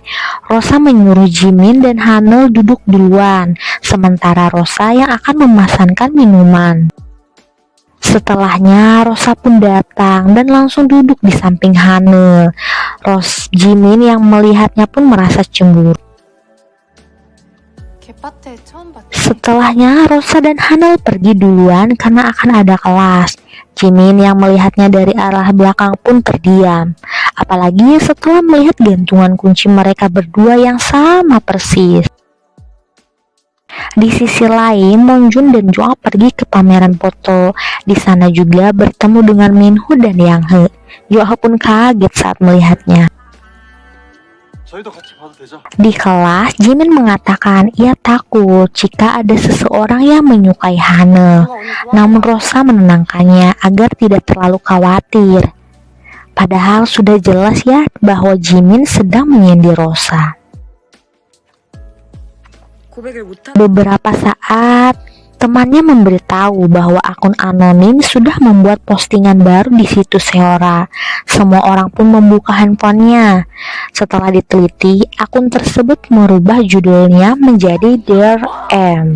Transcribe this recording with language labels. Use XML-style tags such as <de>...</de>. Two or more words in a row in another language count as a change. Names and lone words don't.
<id>Rosa menyuruh Jimin dan Hanel duduk duluan, sementara Rosa yang akan memesankan minuman. Setelahnya, Rosa pun datang dan langsung duduk di samping Hanel. Jimin yang melihatnya pun merasa cemburu.</id> <ko>개파테 처음 봤지?</ko> <id>Setelahnya, Rosa dan Hanel pergi duluan karena akan ada kelas. Jimin yang melihatnya dari arah belakang pun terdiam. Apalagi setelah melihat gantungan kunci mereka berdua yang sama persis. Di sisi lain, Monjun dan Joa pergi ke pameran foto. Di sana juga bertemu dengan Minho dan Yang He. Joa pun kaget saat melihatnya.</id> <ko>저희도 같이 봐도 되죠?</ko> <id>Di kelas, Jimin mengatakan ia takut jika ada seseorang yang menyukai Hanel. Namun Rosa menenangkannya agar tidak terlalu khawatir. Padahal sudah jelas ya bahwa Jimin sedang menyindir Rosa.</id> <ko>고백을 못한</ko> <id>Beberapa saat, temannya memberitahu bahwa akun anonim sudah membuat postingan baru di situs Seora. Semua orang pun membuka handphonenya. Setelah diteliti, akun tersebut merubah judulnya menjadi Dear M.</id>